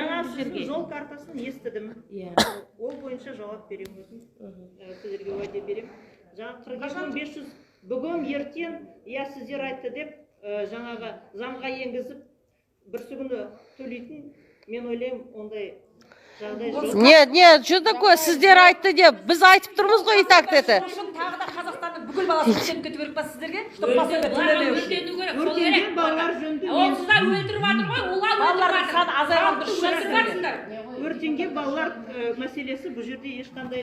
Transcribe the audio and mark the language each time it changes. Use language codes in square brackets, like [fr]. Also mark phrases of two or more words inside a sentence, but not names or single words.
[kk] Жаңа сіздің жол картасын естідім. Ол бойынша жауап беремін өзім. Сіздерге уәде беремін. Жаңа 42 500 бүгін ертең, сіздер айтты деп, жаңағы заңға енгізіп, бір күні төлейтін, мен ойлаймын, ондай жағдай жоқ. [ru] Нет, что такое? [kk] Сіздер айтты деп, біз айтып тұрмыз ғой, [ru] и так [kk] деді. Тағы да Қазақстанның бүкіл баласы өртеніп кету керек па сіздерге? Чтобы басында төлемеу үшін. Өртенген балалар жөнінде Олсыздар өлтіріп жатыр ғой, олар Балалардың саны азайған дұрыс шығар. өртенген балалар мәселесі бұл жерде ешқандай